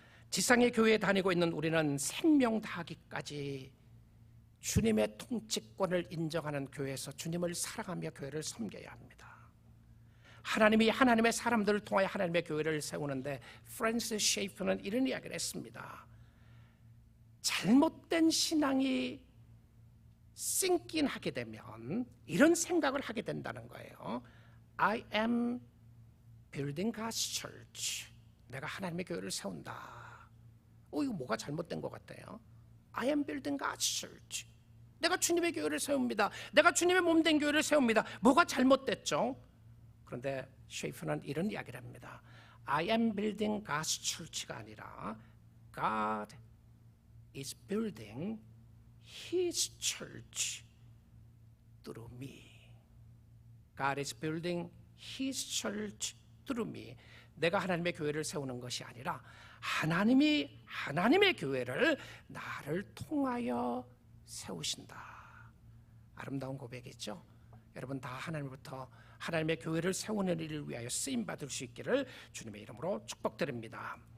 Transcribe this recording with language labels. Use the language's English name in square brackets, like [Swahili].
[Korean] 지상의 교회에 다니고 있는 우리는 생명 다하기까지 주님의 통치권을 인정하는 교회에서 주님을 사랑하며 교회를 섬겨야 합니다. 하나님이 하나님의 사람들을 통하여 하나님의 교회를 세우는데, 프랜시스 셰이프는 이런 이야기를 했습니다. 잘못된 신앙이 싱킹 하게 되면 이런 생각을 하게 된다는 거예요. [English] I am building God's church. [Korean] 내가 하나님의 교회를 세운다. 이거 뭐가 잘못된 것 같아요. [English] I am building God's church. [Korean] 내가 주님의 교회를 세웁니다. 내가 주님의 몸된 교회를 세웁니다. 뭐가 잘못됐죠? 그런데 셰이프는 이런 이야기를 합니다. [English] I am building God's church [Korean] 가 아니라 [English] God is building His church through me. God is building His church through me. [Korean] 내가 하나님의 교회를 세우는 것이 아니라 하나님이 하나님의 교회를 나를 통하여 세우신다. 아름다운 고백이죠. 여러분 다 하나님부터 하나님의 교회를 세우는 일을 위하여 쓰임 받을 수 있기를 주님의 이름으로 축복드립니다.